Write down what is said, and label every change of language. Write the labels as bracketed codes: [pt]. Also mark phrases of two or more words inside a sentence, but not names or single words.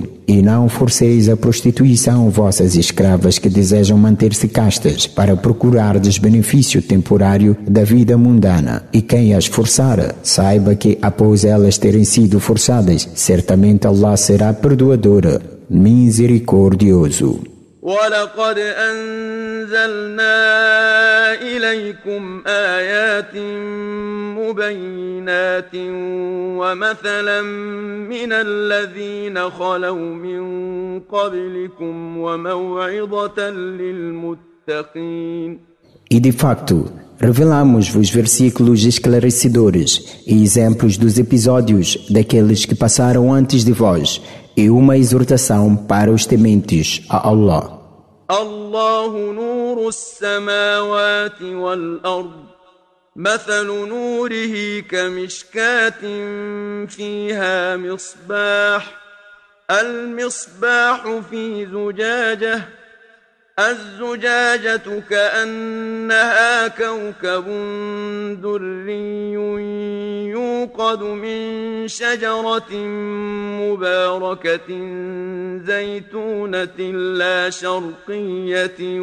[pt] E não forceis a prostituição vossas escravas que desejam manter-se castas para procurardes benefício temporário da vida mundana. E quem as forçar, saiba que após elas terem sido forçadas, certamente Allah será perdoador, misericordioso. [ar] وَلَقَدْ أَنزَلْنَا إِلَيْكُمْ آيَاتٍ مُبَيِّنَاتٍ وَمَثَلًا مِنَ الَّذِينَ خَلَوْا مِن قَبْلِكُمْ وَمَوْعِظَةً لِلْمُتَّقِينَ. [pt] E de facto, revelamos-vos versículos esclarecedores e exemplos dos episódios daqueles que passaram antes de vós, e uma exortação para os tementes a Allah. [ar] الله نور السماوات والأرض مثل نوره كمشكاة فيها مصباح المصباح في زجاجة الزجاجة كأنها كوكب دري يوقد من شجرة مباركة زيتونة لا شرقية